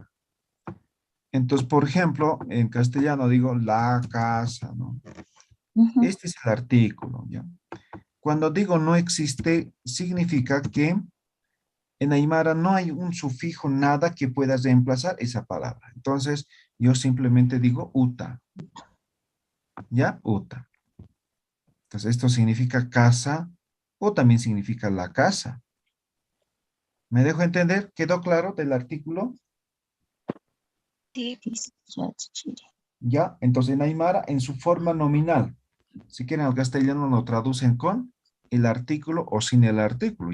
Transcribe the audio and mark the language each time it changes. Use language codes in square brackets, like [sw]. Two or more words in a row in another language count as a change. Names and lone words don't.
[es] Entonces, por ejemplo, en castellano digo la casa, ¿no? Este es el artículo, ¿ya? Cuando digo no existe, significa que en Aymara no hay un sufijo, nada que pueda reemplazar esa palabra. Entonces, yo simplemente digo uta. ¿Ya? Uta. Entonces, esto significa casa o también significa la casa. ¿Me dejo entender? ¿Quedó claro del artículo? Sí. Ya. Entonces, en Aymara, en su forma nominal. Si quieren al castellano lo traducen con el artículo o sin el artículo.